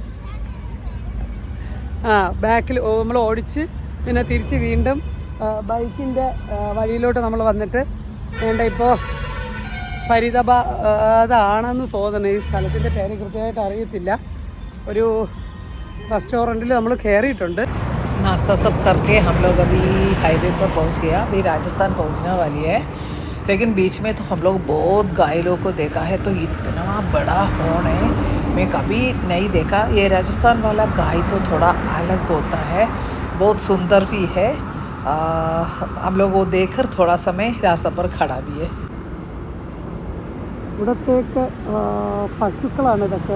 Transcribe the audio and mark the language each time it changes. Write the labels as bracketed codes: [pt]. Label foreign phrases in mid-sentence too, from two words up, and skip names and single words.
[ml] ബാക്കിൽ നമ്മൾ ഓടിച്ച് പിന്നെ തിരിച്ച് വീണ്ടും ബൈക്കിൻ്റെ വഴിയിലോട്ട് നമ്മൾ വന്നിട്ട് വേണ്ട ഇപ്പോൾ ഫരീദാബാദാണെന്ന് തോന്നുന്നു. ഈ സ്ഥലത്തിൻ്റെ പേര് കൃത്യമായിട്ട് അറിയത്തില്ല. ഒരു റെസ്റ്റോറൻറ്റിൽ നമ്മൾ കയറിയിട്ടുണ്ട്. [hi] नाश्ता सब करके हम लोग अभी हाईवे पर पहुंच गया. अभी राजस्थान पहुंचने वाली है, लेकिन बीच में तो हम लोग बहुत घायलों को देखा है. तो इतना बड़ा हॉर्न है, मैं कभी नहीं देखा. ये राजस्थान वाला गाय तो थोड़ा अलग होता है, बहुत सुंदर भी है. हम लोग वो देखकर थोड़ा समय रास्ता पर खड़ा भी है. [ml] ഇവിടത്തേക്ക് പശുക്കളാണ് ഇതൊക്കെ.